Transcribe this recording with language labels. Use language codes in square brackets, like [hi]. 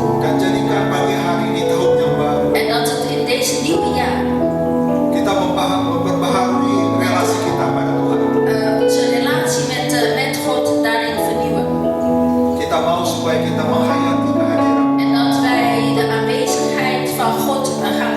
[id] Dan jadikan pagi hari ini tahun yang baru [nl] En dat het in deze nieuwe jaar [id] kita memperbaharui relasi kita pada Tuhan. [nl] onze relatie met God daarin vernieuwen. [id] Kita mau supaya kita menghayati kehadiran. [nl] En dat wij de aanwezigheid van God gaan